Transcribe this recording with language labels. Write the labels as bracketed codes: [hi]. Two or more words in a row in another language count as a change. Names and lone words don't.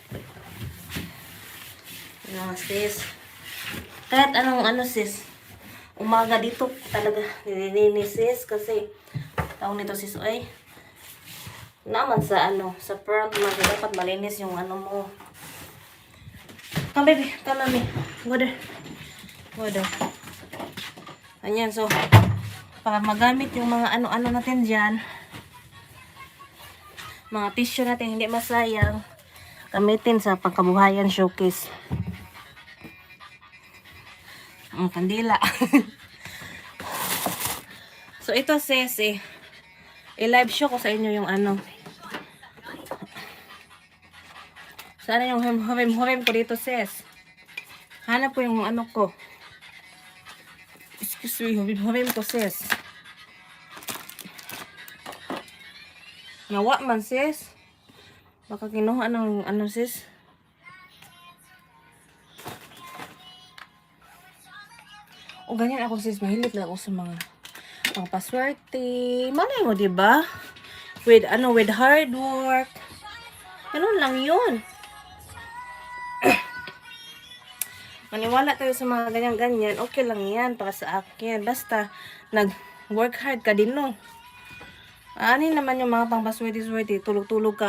[tl] Yan sis. Kahit anong ano sis. Umaga dito talaga nililinis sis. Kasi, taong nito sis, ay. Naman sa ano, sa front mo, dapat malinis yung ano mo. [en] Come baby, come mami. Go there. [tl] Ayan, so, para magamit yung mga ano-ano natin dyan, mga tissue natin hindi masayang, gamitin sa pangkabuhayan showcase. Ang kandila. So, ito sis, i-live show ko sa inyo yung ano. Sana yung hurim ko dito, sis. Hanap ko yung ano ko. [en] Excuse me, [tl] hurim ko, sis. Nawa man, sis. Baka kinuha ng ano, sis. O, ganyan ako, sis. Mahilig lang ako sa mga paswerte. Malay mo, diba? [en] with hard work. [tl] Ganun lang yun. Maniwala tayo sa mga ganyan-ganyan, okay lang yan para sa akin. Basta, nag- [en] work hard [tl] ka din, no? Ano naman yung mga pang baswede-swede, tulog-tulog ka.